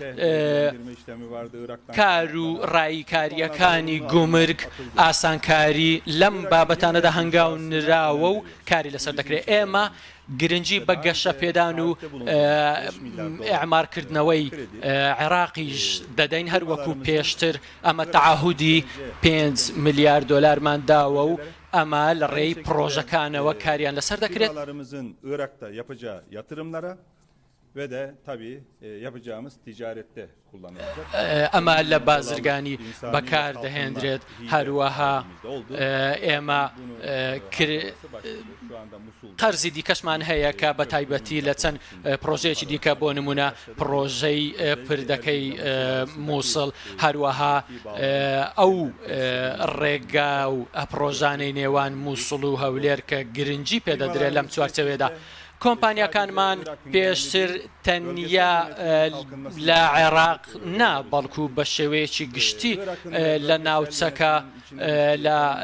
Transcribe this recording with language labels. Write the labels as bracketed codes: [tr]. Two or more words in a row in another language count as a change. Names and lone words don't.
[ckb] کار و ڕایکاریەکانی گومرگ ئاسانکاری لەم بابەتانەدا هەنگاونراوە و کاری لەسەر دەکرێت ئێمە گرنگی بە گەشە پێدان و ئەعمارکردنەوەی عێراقیش دەدەین هەروەکو پێشتر ئەمە تەعاهودی 5 میلیارد دلارمان داوە و ئەمە لە ڕێی پرۆژەکانەوە کاریان لەسەر دەکرێت [tr] ve de tabii yapacağımız ticarette kullanılacak. [ckb] ئەمە لە بازرگانی بەکار دەهێنرێت هەروەها ئێمە قەرزی دیکەشمان هەیە کە بە تایبەتی لە چەند پرۆژەیەکی دیکە بۆ نمونە پرۆژەی پردەکەی مووسڵ هەروەها ئەو ڕێگا و پرۆژانەی نێوان مووسڵ و هەولێر کە گرنگی پێدەدرێت لەم چوارچەوێدا کۆمپانیەکانمان پێشتر تەنیا لە عێراق نا بەڵکو بە شێوەیەکی گشتی لە ناوچەکە لە